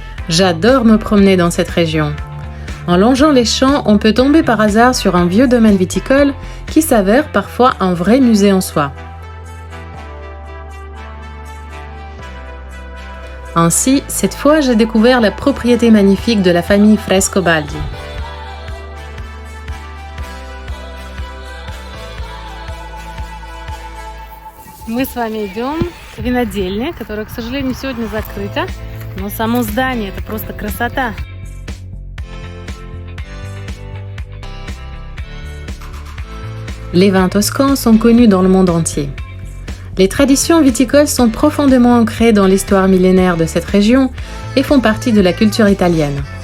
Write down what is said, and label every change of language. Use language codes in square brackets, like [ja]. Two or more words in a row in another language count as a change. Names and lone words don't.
[fr] J'adore me promener dans cette région. En longeant les champs, on peut tomber par hasard sur un vieux domaine viticole qui s'avère parfois un vrai musée en soi. Ainsi, cette fois, j'ai découvert la propriété magnifique de la famille Frescobaldi. [ru] Мы с вами идем к винодельне, которая, к сожалению, сегодня закрыта, но само здание – это просто красота. [fr] Les vins toscans sont connus dans le monde entier. Les traditions viticoles sont profondément ancrées dans l'histoire millénaire de cette région et font partie de la culture italienne.